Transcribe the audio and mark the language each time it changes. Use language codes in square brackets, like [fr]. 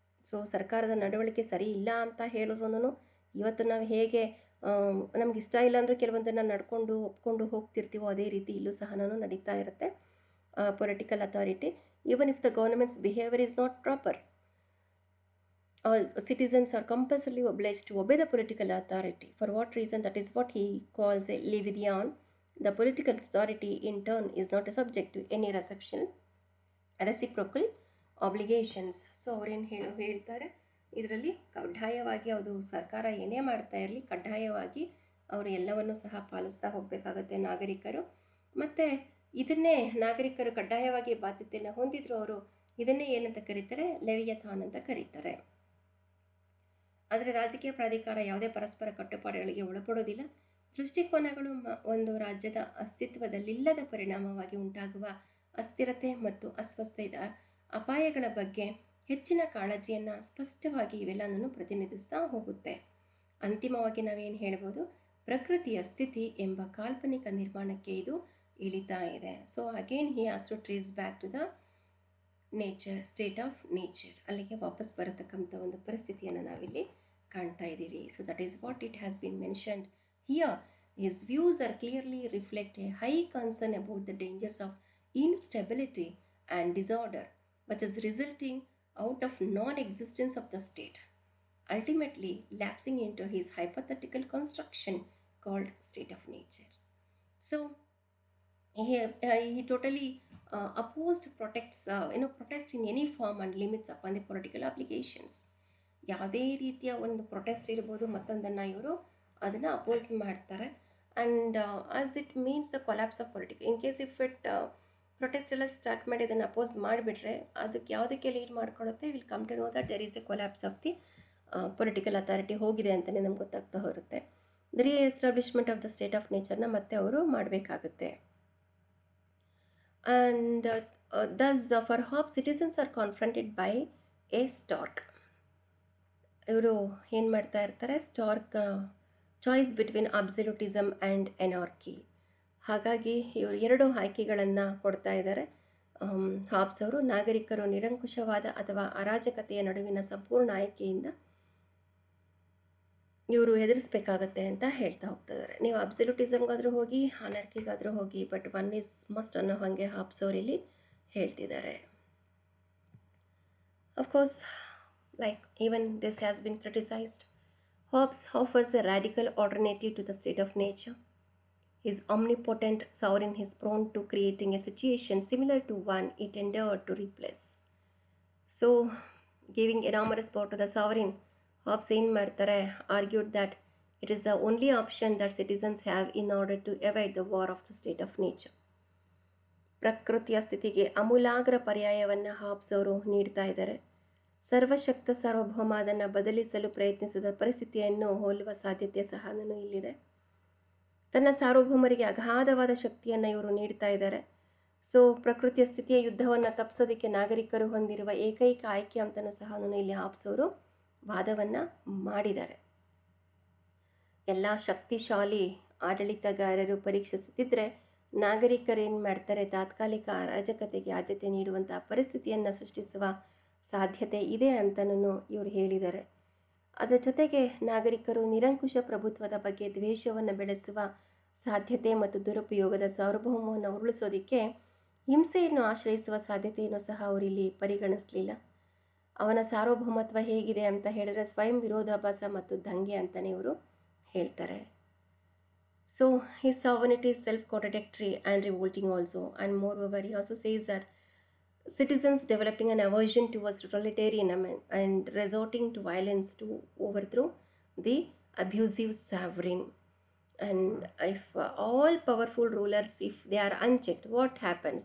[kn] So ಸರ್ಕಾರದ ನಡವಳಿಕೆ ಸರಿ ಇಲ್ಲ ಅಂತ ಹೇಳಿದ್ರು ಇವತ್ತು ನಾವು ಹೇಗೆ ನಮ್ಗೆ ಇಷ್ಟ ಇಲ್ಲ ಅಂದರೂ ಕೆಲವೊಂದನ್ನು ನಡ್ಕೊಂಡು ಒಪ್ಕೊಂಡು ಹೋಗ್ತಿರ್ತೀವೋ ಅದೇ ರೀತಿ ಇಲ್ಲೂ ಸಹ ನಡೀತಾ ಇರುತ್ತೆ. [en] Political authority, even if the governments behaviour is not proper, all citizens are compulsorily obliged to obey the political authority. For what reason? That is what he calls a leviathan. The political authority in turn is not subject to any reciprocal obligations. [kn] So ಅವ್ರೇನು ಹೇಳ್ತಾರೆ, ಇದರಲ್ಲಿ ಕಡ್ಡಾಯವಾಗಿ ಅದು ಸರ್ಕಾರ ಏನೇ ಮಾಡ್ತಾ ಇರಲಿ ಕಡ್ಡಾಯವಾಗಿ ಅವರು ಎಲ್ಲವನ್ನೂ ಸಹ ಪಾಲಿಸ್ತಾ ಹೋಗಬೇಕಾಗತ್ತೆ ನಾಗರಿಕರು. ಮತ್ತು ಇದನ್ನೇ ನಾಗರಿಕರು ಕಡ್ಡಾಯವಾಗಿ ಬಾಧ್ಯತೆಯನ್ನು ಹೊಂದಿದ್ರು ಅವರು ಇದನ್ನೇ ಏನಂತ ಕರೀತಾರೆ, ಲೆವಿಯಥಾನ್ ಅಂತ ಕರೀತಾರೆ. ಆದರೆ ರಾಜಕೀಯ ಪ್ರಾಧಿಕಾರ ಯಾವುದೇ ಪರಸ್ಪರ ಕಟ್ಟುಪಾಡುಗಳಿಗೆ ಒಳಪಡೋದಿಲ್ಲ. ದೃಷ್ಟಿಕೋನಗಳು ಒಂದು ರಾಜ್ಯದ ಅಸ್ತಿತ್ವದಲ್ಲಿಲ್ಲದ ಪರಿಣಾಮವಾಗಿ ಉಂಟಾಗುವ ಅಸ್ಥಿರತೆ ಮತ್ತು ಅಸ್ವಸ್ಥತೆಯ ಅಪಾಯಗಳ ಬಗ್ಗೆ ಹೆಚ್ಚಿನ ಕಾಳಜಿಯನ್ನು ಸ್ಪಷ್ಟವಾಗಿ ಇವೆಲ್ಲನೂ ಪ್ರತಿನಿಧಿಸ್ತಾ ಹೋಗುತ್ತೆ. ಅಂತಿಮವಾಗಿ ನಾವೇನು ಹೇಳ್ಬೋದು, ಪ್ರಕೃತಿಯ ಸ್ಥಿತಿ ಎಂಬ ಕಾಲ್ಪನಿಕ ನಿರ್ಮಾಣಕ್ಕೆ ಇದು ಇಳಿತಾ ಇದೆ. [en] so again he has to trace back to the nature, state of nature, [kn] ಅಲ್ಲಿಗೆ ವಾಪಸ್ ಬರತಕ್ಕಂಥ ಒಂದು ಪರಿಸ್ಥಿತಿಯನ್ನು ನಾವಿಲ್ಲಿ ಕಾಣ್ತಾ ಇದ್ದೀವಿ. [en] So that is what it has been mentioned here. His views are clearly reflect a high concern about the dangers of instability and disorder which is resulting out of non-existence of the state, ultimately lapsing into his hypothetical construction called state of nature. So he totally opposed protest in any form and limits upon the political obligations. [kn] ಯಾವುದೇ ರೀತಿಯ ಒಂದು protest ಇರ್ಬೋದು, ಮತ್ತೊಂದನ್ನು ಇವರು ಅದನ್ನು oppose ಮಾಡ್ತಾರೆ. [en] and as it means the collapse of political, in case if it protest [kn] ಎಲ್ಲ start ಮಾಡಿ ಅದನ್ನು ಅಪೋಸ್ ಮಾಡಿಬಿಟ್ರೆ ಅದಕ್ಕೆ ಯಾವುದಕ್ಕೆ lead ಮಾಡ್ಕೊಳುತ್ತೆ, [en] will come to know that there is a collapse of the political authority [kn] ಹೋಗಿದೆ ಅಂತಲೇ ನಮ್ಗೆ ಗೊತ್ತಾಗ್ತಾ ಹೋಗುತ್ತೆ. [en] the reestablishment of the state of ನೇಚರ್ನ [kn] ಮತ್ತೆ ಅವರು ಮಾಡಬೇಕಾಗುತ್ತೆ. [en] And thus for Hobbes citizens are confronted by a stark. [kn] ಇವರು ಏನು ಮಾಡ್ತಾ ಇರ್ತಾರೆ, [en] Stark choice between absolutism and anarchy. [kn] ಹಾಗಾಗಿ ಇವರು ಎರಡು ಆಯ್ಕೆಗಳನ್ನು ಕೊಡ್ತಾ ಇದ್ದಾರೆ. ಹಾಬ್ಸ್ ಅವರು ನಾಗರಿಕರು ನಿರಂಕುಶವಾದ ಅಥವಾ ಅರಾಜಕತೆಯ ನಡುವಿನ ಸಂಪೂರ್ಣ ಆಯ್ಕೆಯಿಂದ ಇವರು ಎದುರಿಸಬೇಕಾಗತ್ತೆ ಅಂತ ಹೇಳ್ತಾ ಹೋಗ್ತಿದ್ದಾರೆ. ನೀವು ಅಬ್ಸಲ್ಯೂಟಿಸಮ್ಗಾದರೂ ಹೋಗಿ, ಅನಾರ್ಕಿಗಾದರೂ ಹೋಗಿ, [en] but one is must [kn] ಅನ್ನೋ ಹಾಗೆ ಹಾಬ್ಸ್ ಅವರು ಇಲ್ಲಿ ಹೇಳ್ತಿದ್ದಾರೆ. [en] Of course, like even this has been criticized, Hobbes offers a radical alternative to the state of nature. His omnipotent sovereign is prone to creating a situation similar to one it endeavored to replace. So, giving enormous power to the sovereign, Hobbes argued that it is the only option that citizens have in order to evade the war of the state of nature. [kn] ಪ್ರಕೃತಿಯ ಸ್ಥಿತಿಗೆ ಅಮೂಲಾಗ್ರ ಪರ್ಯಾಯವನ್ನು hobs ಅವರು ನೀಡ್ತಾ ಇದ್ದಾರೆ. ಸರ್ವಶಕ್ತ ಸಾರ್ವಭೌಮ ಅದನ್ನು ಬದಲಿಸಲು ಪ್ರಯತ್ನಿಸಿದ ಪರಿಸ್ಥಿತಿಯನ್ನು ಹೋಲುವ ಸಾಧ್ಯತೆ ಸಹ ಇಲ್ಲಿದೆ. ತನ್ನ ಸಾರ್ವಭೌಮರಿಗೆ ಅಗಾಧವಾದ ಶಕ್ತಿಯನ್ನು ಇವರು ನೀಡ್ತಾ ಇದ್ದಾರೆ. ಸೊ ಪ್ರಕೃತಿಯ ಸ್ಥಿತಿಯ ಯುದ್ಧವನ್ನು ತಪ್ಪಿಸೋದಕ್ಕೆ ನಾಗರಿಕರು ಹೊಂದಿರುವ ಏಕೈಕ ಆಯ್ಕೆ ಅಂತಲೂ ಸಹ ಇಲ್ಲಿ ಹಾಬ್ಸ್ ಅವರು ವಾದವನ್ನು ಮಾಡಿದ್ದಾರೆ. ಎಲ್ಲ ಶಕ್ತಿಶಾಲಿ ಆಡಳಿತಗಾರರು ಪರೀಕ್ಷಿಸುತ್ತಿದ್ದರೆ ನಾಗರಿಕರೇನು ಮಾಡ್ತಾರೆ, ತಾತ್ಕಾಲಿಕ ಅರಾಜಕತೆಗೆ ಆದ್ಯತೆ ನೀಡುವಂತಹ ಪರಿಸ್ಥಿತಿಯನ್ನು ಸೃಷ್ಟಿಸುವ ಸಾಧ್ಯತೆ ಇದೆ ಅಂತಲೂ ಇವರು ಹೇಳಿದ್ದಾರೆ. ಅದರ ಜೊತೆಗೆ ನಾಗರಿಕರು ನಿರಂಕುಶ ಪ್ರಭುತ್ವದ ಬಗ್ಗೆ ದ್ವೇಷವನ್ನು ಬೆಳೆಸುವ ಸಾಧ್ಯತೆ ಮತ್ತು ದುರುಪಯೋಗದ ಸಾರ್ವಭೌಮವನ್ನು ಉರುಳಿಸೋದಕ್ಕೆ ಹಿಂಸೆಯನ್ನು ಆಶ್ರಯಿಸುವ ಸಾಧ್ಯತೆಯನ್ನು ಸಹ ಅವರಿಲ್ಲಿ ಪರಿಗಣಿಸಲಿಲ್ಲ. ಅವನ ಸಾರ್ವಭೌಮತ್ವ ಹೇಗಿದೆ ಅಂತ ಹೇಳಿದ್ರೆ ಸ್ವಯಂ ವಿರೋಧಾಭಾಸ ಮತ್ತು ದಂಗೆ ಅಂತಲೇ ಇವರು ಹೇಳ್ತಾರೆ. [en] So his sovereignty is self-contradictory and revolting also, and moreover he also says that citizens developing an aversion towards totalitarianism and resorting to violence to overthrow the abusive sovereign. And if all powerful rulers, if they are unchecked, what happens?